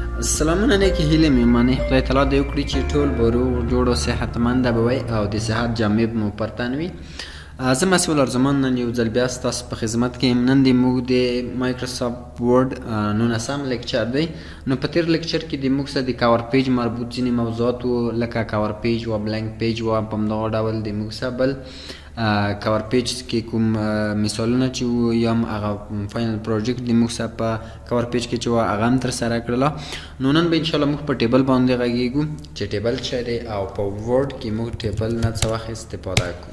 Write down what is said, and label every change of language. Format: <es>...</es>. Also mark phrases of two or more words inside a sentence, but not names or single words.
<ps>سلامونه نیکې هیلې مې منئ. خدای تعالی دې وکړي چې ټول به روغ جوړ او صحتمنده به وئ او د صحت جامې به مو پر تن وي. زه مسعود ارزمان نن یو ځل بیا ستاسو په خدمت کې یم. نن د موږ د مایکروسافټ ورډ 19 لیکچر دی. نو په تېر لیکچر کې د موږ سره د</ps> <en>cover page</en> <ps>مربوط ځینې موضوعات وو، لکه</ps> <en>cover page</en> <ps>و،</ps> <en>blank page</en> <ps>و. په همدغه ډول د موږ سره بل</ps> <en>cover page</en> <ps>کې کوم مثالونه چې وو یا هم هغه</ps> <en>final project</en> <ps>د موږ سره په</ps> <en>cover page</en> <ps>کې چې وه هغه هم ترسره کړله. نو نن به انشاءالله موږ په ټیبل باندې غږیږو چې ټیبل څه دی او په ورډ کې موږ ټیبل نه څه وخت استفاده کوو.</ps>